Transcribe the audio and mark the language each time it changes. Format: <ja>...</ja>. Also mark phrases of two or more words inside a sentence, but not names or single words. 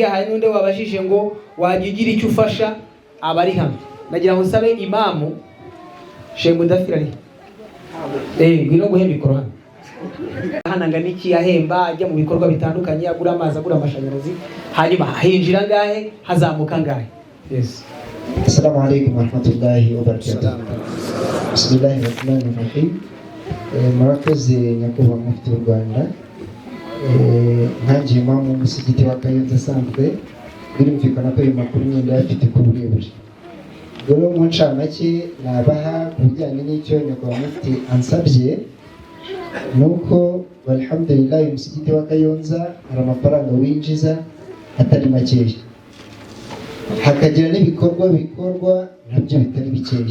<rw>Hari n'undi wabajije ngo wagigira icyo ufasha abari hano. Nagira ngo nsabe imamu Sheikh Mudafiri ngwino guhemba mikoro hano. Hananga niki yahemba ajya mu bikorwa bitandukanye, agura amazi, agura amashanyarazi, hanyuma hinjira ngahe, hazamuka ngahe. Yes.</rw> <ar>السلام عليكم ورحمة الله وبركاته. بسم الله الرحمن الرحيم.</ar> <rw>Murakoze nyakubahwa mufti w'u Rwanda. Nkanjye imamu w'umusigiti wa Kayonza asanzwe, birumvikana ko ayo makuru nyine afite ku burebure. Rero mu ncamake nabaha ku bijyanye n'icyo nyakubahwa mufti ansabye, nuko alhamdulillah umusigiti wa Kayonza hari amafaranga winjiza atari makeya, hakagira n'ibikorwa bikorwa nabyo bitari bikeya.</rw>